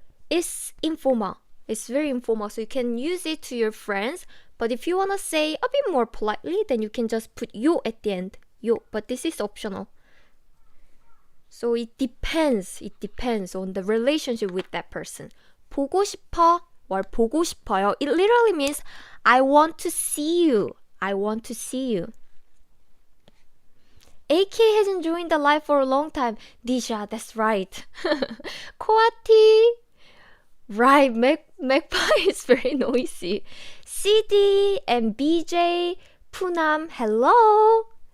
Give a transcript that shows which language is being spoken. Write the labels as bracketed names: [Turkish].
[English] It's informal. It's very informal. So you can use it to your friends. But if you want to say a bit more politely, then you can just put yo at the end. Yo. But this is optional. So it depends on the relationship with that person. [Korean] 보고 싶어 or 보고 싶어요. [English] It literally means I want to see you. I want to see you. AK hasn't joined the live for a long time. Disha, that's right. Koati. Right, magpie is very noisy. CD and BJ, Punam, hello.